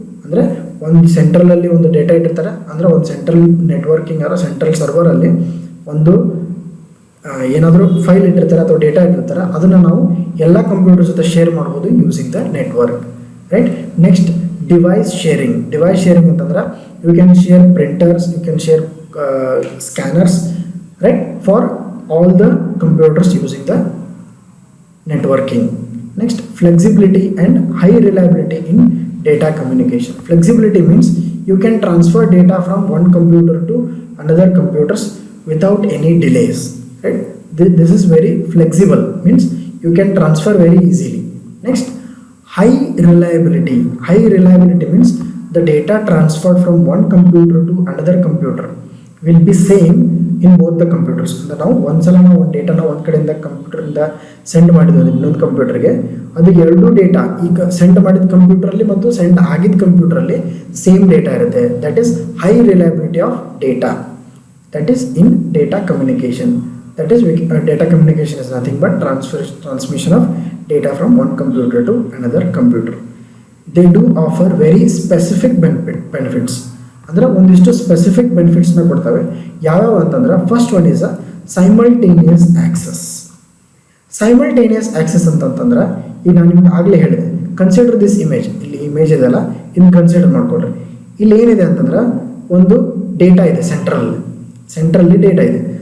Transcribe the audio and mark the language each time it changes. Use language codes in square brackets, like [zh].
[kn] ಅಂದರೆ ಒಂದು ಸೆಂಟ್ರಲಲ್ಲಿ ಒಂದು ಡೇಟಾ ಇಟ್ಟಿರ್ತಾರೆ, ಅಂದರೆ ಒಂದು ಸೆಂಟ್ರಲ್ ನೆಟ್ವರ್ಕಿಂಗ್ ಅಥವಾ ಸೆಂಟ್ರಲ್ ಸರ್ವರಲ್ಲಿ ಒಂದು ಏನಾದರೂ ಫೈಲ್ ಇಟ್ಟಿರ್ತಾರೆ ಅಥವಾ ಡೇಟಾ ಇಟ್ಟಿರ್ತಾರೆ, ಅದನ್ನು ನಾವು ಎಲ್ಲ ಕಂಪ್ಯೂಟರ್ ಜೊತೆ ಶೇರ್ ಮಾಡ್ಬೋದು [en] Using the network, right? Next, device sharing ಅಂತಂದ್ರೆ you can share printers, you can share scanners, right? For all the computers using the networking. Next, flexibility and high reliability in data communication. Flexibility means you can transfer data from one computer to another computers without any delays, right? This is very flexible, means you can transfer very easily. Next, high reliability. High reliability means the data transferred from one computer to another computer will be same in both the computers. [kn] ಅಂದ್ರೆ ನಾವು ಒಂದ್ಸಲ ನಾವು ಒಂದು ಡೇಟಾನ ಒಂದು ಕಡೆಯಿಂದ ಕಂಪ್ಯೂಟರಿಂದ send ಮಾಡಿದ್ವಿ ಇನ್ನೊಂದು ಕಂಪ್ಯೂಟರ್ಗೆ, ಅದು ಎರಡು ಡೇಟಾ ಈಗ ಸೆಂಡ್ ಮಾಡಿದ ಕಂಪ್ಯೂಟರಲ್ಲಿ ಮತ್ತು ಸೆಂಡ್ ಆಗಿದ್ದ ಕಂಪ್ಯೂಟರಲ್ಲಿ ಸೇಮ್ ಡೇಟಾ ಇರುತ್ತೆ. [en] That is high reliability of data. That is in data communication. That is, data communication is nothing but transmission of data from one computer to another computer. They do offer very specific benefits. [kn] ಅಂದರೆ ಒಂದಿಷ್ಟು specific ಬೆನಿಫಿಟ್ಸ್ನ ಕೊಡ್ತವೆ. ಯಾವ್ಯಾವ ಅಂತಂದ್ರೆ [en] First one is simultaneous access. [kn] Simultaneous access ಅಂತಂತಂದ್ರೆ ಈಗ ನಾನು ನಿಮ್ಗೆ ಆಗಲೇ ಹೇಳಿದೆ, [en] Consider this image. [kn] ಇಲ್ಲಿ ಇಮೇಜ್ ಇದೆಲ್ಲ ಇನ್ನು ಕನ್ಸಿಡರ್ ಮಾಡ್ಕೊಳ್ರಿ. ಇಲ್ಲಿ ಏನಿದೆ ಅಂತಂದ್ರೆ ಒಂದು ಡೇಟಾ ಇದೆ, ಸೆಂಟ್ರಲ್ಲಿ ಡೇಟಾ ಇದೆ.